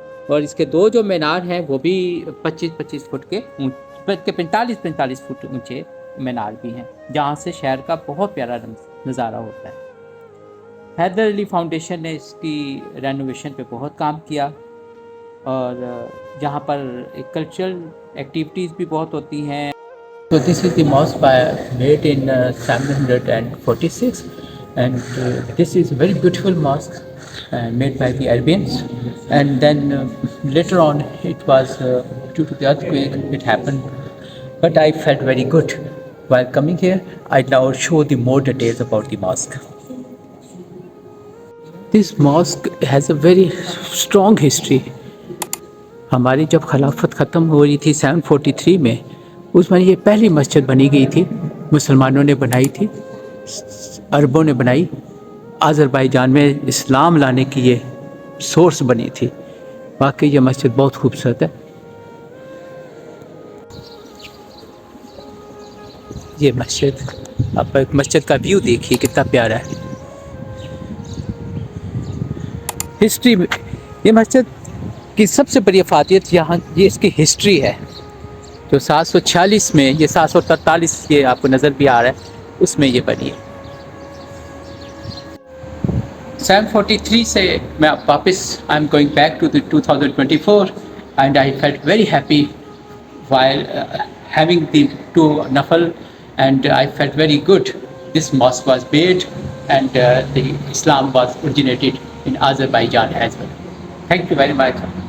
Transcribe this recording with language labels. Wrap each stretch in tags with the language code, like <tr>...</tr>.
<hi>और इसके 2 जो मीनार हैं वो भी 25-25 फुट के 45-45 फुट ऊंचे मीनार भी हैं, जहाँ से शहर का बहुत प्यारा नज़ारा होता है। हैदर अली फाउंडेशन ने इसकी रेनोवेशन पे बहुत काम किया, और जहाँ पर कल्चरल एक्टिविटीज़ भी बहुत होती हैं।</hi> <en>So this is the mosque made in 746, and this is a very beautiful mosque made by the Arabians. And then later on, it was due to the earthquake, it happened. But I felt very good while coming here. I now show the more details about the mosque. This mosque has a very strong history.</en> <hi>हमारी जब खिलाफत ख़त्म हो रही थी 743 में, उसमें ये पहली मस्जिद बनी गई थी, मुसलमानों ने बनाई थी, अरबों ने बनाई। आज़रबाईजान में इस्लाम लाने की ये सोर्स बनी थी। वाकई ये मस्जिद बहुत खूबसूरत है। ये मस्जिद, आप एक मस्जिद का व्यू देखिए कितना प्यारा है। हिस्ट्री में ये मस्जिद की सबसे बड़ी अफादियत यहाँ ये इसकी हिस्ट्री है। जो 746 में, ये 743 ये आपको नज़र भी आ रहा है, उसमें ये बनी है।</hi> <en>743</en> <hi>से मैं वापस</hi> <en>I am going back to the 2024 and I felt very happy while having the 2 nafal, and I felt very good. This mosque was made and the Islam was originated in Azerbaijan as well. Thank you very much.</en>